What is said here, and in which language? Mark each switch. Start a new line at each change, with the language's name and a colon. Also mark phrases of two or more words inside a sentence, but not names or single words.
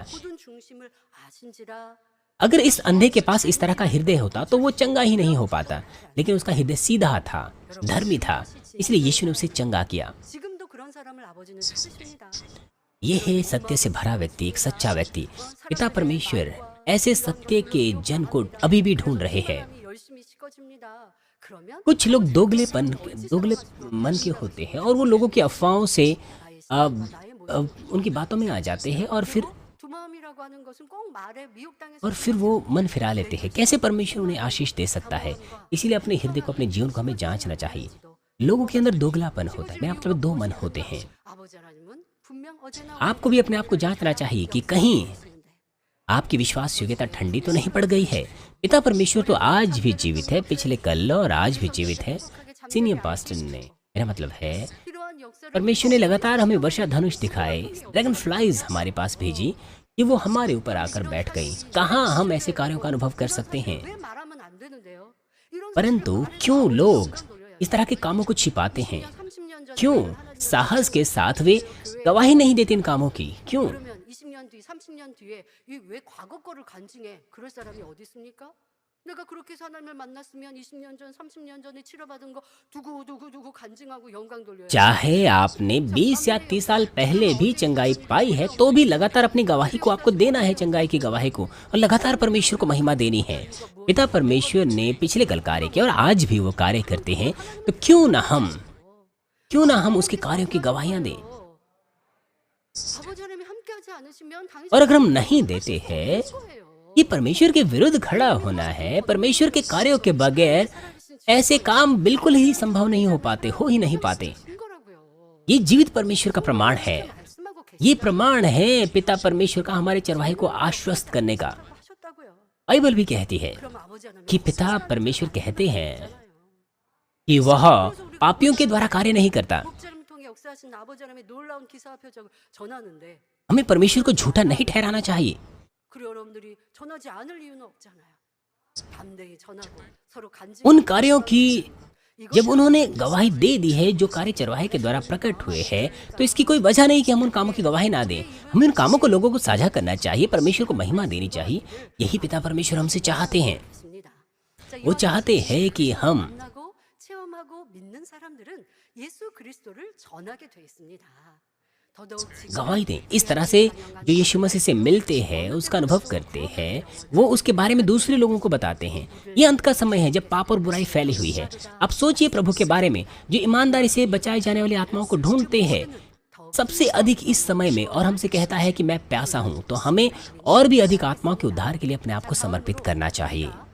Korean: 모든 중심을 아신지라
Hindi: अगर इस अंधे के पास इस तरह का हृदय होता तो वो चंगा ही नहीं हो पाता, लेकिन उसका हृदय सीधा था, धर्मी था, इसलिए यीशु ने उसे चंगा किया।
Korean: 지금도 그런 사람을 아버지는 찾으십니다.
Hindi: ये है सत्य से भरा व्यक्ति, एक सच्चा व्यक्ति। पिता परमेश्वर ऐसे सत्य के जन को अभी भी ढूंढ रहे हैं।
Korean: 사람이 열심히 씻어집니다. 그러면
Hindi: कुछ लोग दोगले मन के होते हैं और वो लोगों की अफवाहों से उनकी बातों में आ जाते हैं और
Korean: 두 마음이라고 하는 것은 꼭 말에 미혹당해서
Hindi: फिर वो मन फिरा लेते हैं। कैसे परमेश्वर उन्हें आशीष दे सकता है? इसीलिए अपने हृदय को, अपने जीवन को हमें जांचना चाहिए। लोगों के अंदर दोगलापन होता है, मेरा मतलब दो मन होते हैं।
Korean: 아버지 하나님은 분명 어제나
Hindi: आपको भी अपने आप को जांचना चाहिए कि कहीं आपकी विश्वास योग्यता ठंडी तो नहीं पड़ गई है। पिता परमेश्वर तो आज भी जीवित है, पिछले कल और आज भी जीवित है।
English: senior pastor
Hindi: ने, मेरा मतलब है
Korean: 필요한 역사를
Hindi: परमेश्वर ने लगातार हमें वर्षा धनुष दिखाए,
English: dragon flies
Hindi: हमारे पास भेजी कि वो हमारे ऊपर आकर बैठ गई। कहाँ हम ऐसे कार्यों का अनुभव कर सकते हैं?
Korean: 왜 말하면 안 되는데요? 이런
Hindi: परंतु क्यों लोग इस तरह के कामों को छिपाते हैं?
Korean: 30년 전에
Hindi: क्यों साहस के साथ वे गवाही नहीं देते इन कामों की? क्यों?
Korean: 그러면 20년 뒤, 30년 뒤에 이 왜 과거 거를 간증해? 그럴 사람이 어디 있습니까? 내가 그렇게 해서 하나님을 만났으면 20년 전, 30년 전에 치료받은 거 두고 간증하고 영광 돌려야
Hindi: चाहे आपने 20 या 30 साल पहले भी चंगाई पाई है तो भी लगातार अपनी गवाही को आपको देना है, चंगाई की गवाही को, और लगातार परमेश्वर को महिमा देनी है। पिता परमेश्वर ने पिछले कल कार्य किया और आज भी वो कार्य करते हैं, तो क्यों ना हम उसके कार्यों की गवाहियां दें।
Korean: 아버지 하나님이 함께하지 않으시면 당신
Hindi: और अगर हम नहीं देते हैं,
Korean: 거예요.
Hindi: ये परमेश्वर के विरुद्ध खड़ा होना है। परमेश्वर के कार्यों के बगैर ऐसे काम बिल्कुल ही संभव नहीं हो पाते, हो ही नहीं पाते।
Korean: 증거라고요.
Hindi: ये जीवित परमेश्वर का प्रमाण है।
Korean: 말씀하고
Hindi: ये प्रमाण है पिता परमेश्वर का हमारे चरवाहे को आश्वस्त करने का।
Korean: 계셨다고요.
Hindi: बाइबल भी कहती है
Korean: 그럼 아버지 하나님
Hindi: कि पिता परमेश्वर कहते हैं कि वह पापियों के द्वारा कार्य नहीं करता।
Korean: 목자를 통해 역사하신 아버지 하나님의 놀라운 기사와 표적을 전하는데
Hindi: हमें परमेश्वर को झूठा नहीं ठहराना चाहिए। 그 여러분들이 전하지 않을 이유는 없잖아요. 담대히 전하고 서로 간증. उन कार्यों की जब उन्होंने गवाही दे दी है जो कार्य चरवाहे के द्वारा प्रकट हुए हैं, तो इसकी कोई वजह नहीं कि हम उन कामों की गवाही ना दें। हमें उन कामों को लोगों को साझा करना चाहिए, परमेश्वर को महिमा देनी चाहिए। यही पिता परमेश्वर हमसे चाहते हैं।
Korean: 있습니다. 자,
Hindi: वो चाहते हैं कि हम
Korean: 만나고 체험하고 믿는 사람들은 예수 그리스도를 전하게 돼 있습니다.
Hindi: गवाही दें। इस तरह से जो यीशु मसीह से मिलते हैं, उसका अनुभव करते हैं, वो उसके बारे में दूसरे लोगों को बताते हैं। ये अंत का समय है जब पाप और बुराई फैली हुई है। अब सोचिए प्रभु के बारे में जो ईमानदारी से बचाए जाने वाली आत्माओं को ढूंढते हैं सबसे अधिक इस समय में, और हमसे कहता है कि मैं प्यासा हूँ, तो हमें और भी अधिक आत्माओं के उद्धार के लिए अपने आप को समर्पित करना चाहिए।